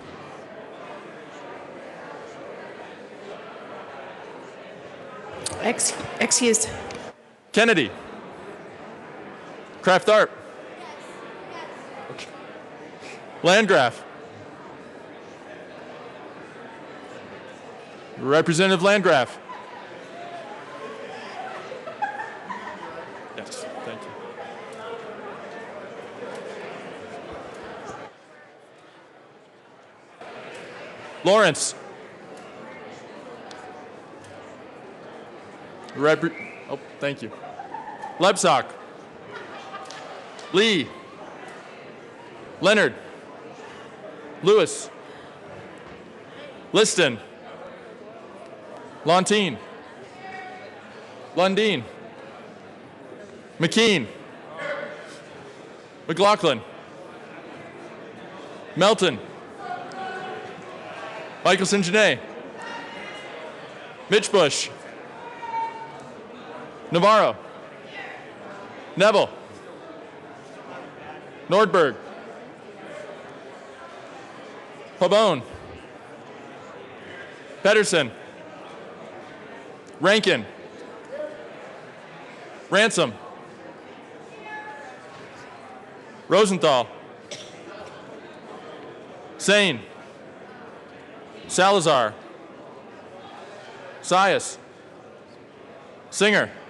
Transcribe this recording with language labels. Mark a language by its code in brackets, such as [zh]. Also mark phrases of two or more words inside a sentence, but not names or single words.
[en] Excused. Kennedy. Kraft Tharp. Landgraf. Representative Landgraf. Yes, thank you. Lawrence. Thank you. Lebsock. Lee. Leonard. Lewis. Liston. Lontine. Lundeen. McKean. McLaughlin. Melton. Michelson Janae. Mitch Bush. Navarro. Neville. Nordberg. Pabon. Pedersen. Rankin. Ransom. Rosenthal. Sane. Salazar. Sias. Singer.